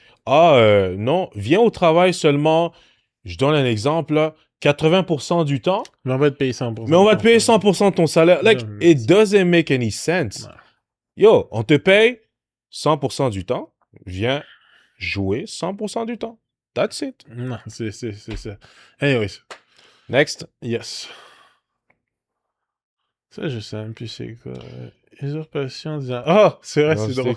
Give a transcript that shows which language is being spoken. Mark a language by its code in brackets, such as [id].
[fr] Non, viens au travail seulement, je donne un exemple, là, 80% du temps. Mais on va te payer 100%. Mais on va te payer 100% de ton salaire. [en] Like, it doesn't make any sense. [fr] Yo, on te paye 100% du temps, viens jouer 100% du temps. [en] That's it. [fr] Non, c'est ça. Anyways. [en] Next. Yes. [fr] Ça, je sais même plus c'est quoi. Usurpation disant... Ah! C'est vrai, c'est drôle.